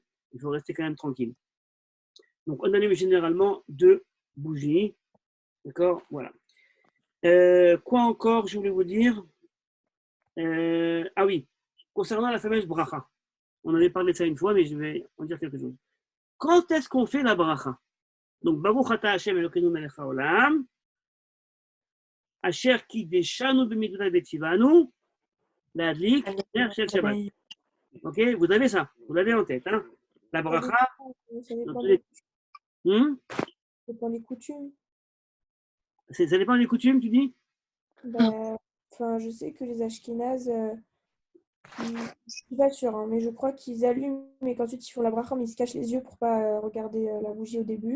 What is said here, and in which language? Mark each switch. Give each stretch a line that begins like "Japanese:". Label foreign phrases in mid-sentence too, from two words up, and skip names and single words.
French: Il faut rester quand même tranquille. Donc, on allume généralement 2 bougies. D'accord? Voilà. Quoi encore, je voulais vous dire? Ah oui, concernant la fameuse bracha. On avait parlé de ça une fois, mais je vais en dire quelque chose. Quand est-ce qu'on fait la bracha? Donc,
Hebrew: ברוך אתה השם אלוקינו מלך העולם, אשר קדשנו במצותיו וצונו, להדליק נר של שבת.
French: Ok? Vous avez ça, vous l'avez en tête. Hein? La bracha. Ça dépend les... Ça dépend des coutumes. Ça dépend des coutumes, tu dis? Je sais que les Ashkénazes, je ne suis pas sûre, hein, mais je crois qu'ils allument et qu'ensuite ils font la bracha, mais ils se cachent les yeux pour ne pas regarder la bougie au début.